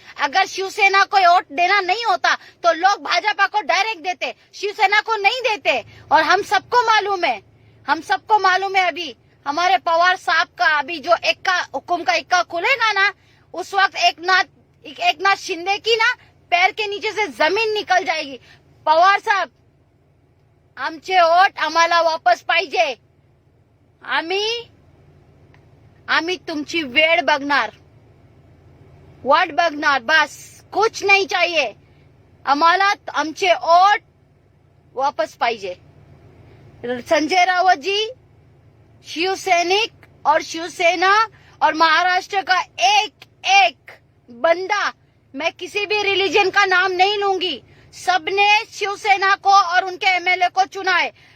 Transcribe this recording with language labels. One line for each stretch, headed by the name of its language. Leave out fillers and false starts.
Hindi: अगर शिवसेना को वोट देना नहीं होता तो लोग भाजपा को डायरेक्ट देते, शिवसेना को नहीं देते। और हम सबको मालूम है अभी हमारे पवार साहब का अभी जो हुकुम का इक्का खुलेगा ना, उस वक्त एकनाथ शिंदे की ना पैर के नीचे से जमीन निकल जाएगी।
Marathi: पवार साहब, आमचे वोट आम्हाला वापस पाहिजे, आम्ही तुमची वेळ बघणार, वाट बघणार,
Hindi: बस कुछ नहीं चाहिए।
Marathi: आम्हाला आमचे वोट वापस पाहिजे।
Hindi: संजय रावत जी, शिवसैनिक और शिवसेना और महाराष्ट्र का एक बंदा, मैं किसी भी रिलीजन का नाम नहीं लूंगी, सबने शिवसेना को और उनके एमएलए को चुना है।